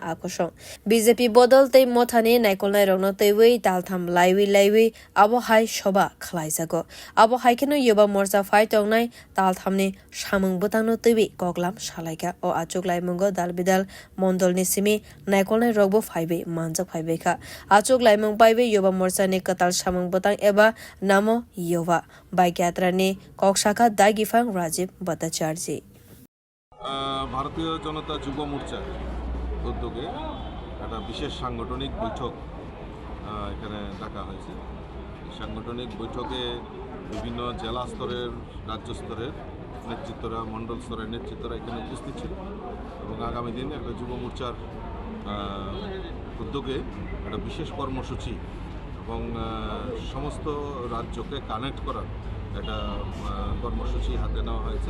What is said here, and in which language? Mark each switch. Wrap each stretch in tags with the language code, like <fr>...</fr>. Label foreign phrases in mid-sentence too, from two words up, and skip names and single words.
<trp>akosong BJP bodol tei mothani naikolnai rokno teiwi taltham laiwi abo hai soba khlaijago abo haikeno yuba morcha fight tongnai talthamni samwng botangno teiwi koklam salaika o Achuglaimwng dalbidal mondolni simi naikolnai rokbo phaibe manjak phaibekha Achuglaimwng paibe yuba morchani kwtal samwng botang eba namo yuba bike yatrani koksaka Daigifang Rajiv Bhattacharya</trp> <bn>ভারতীয় জনতা যুব মোর্চা উদ্যোগে একটা বিশেষ সাংগঠনিক বৈঠক এখানে ডাকা হয়েছে। সাংগঠনিক বৈঠকে বিভিন্ন জেলা স্তরের রাজ্য স্তরের নেতৃত্বরা মণ্ডল স্তরের নেতৃত্বরা এখানে উপস্থিত ছিল এবং আগামী দিন একটা যুব মোর্চার উদ্যোগে একটা বিশেষ কর্মসূচি এবং সমস্ত রাজ্যকে কানেক্ট করার একটা কর্মসূচি হাতে নেওয়া হয়েছে।</bn>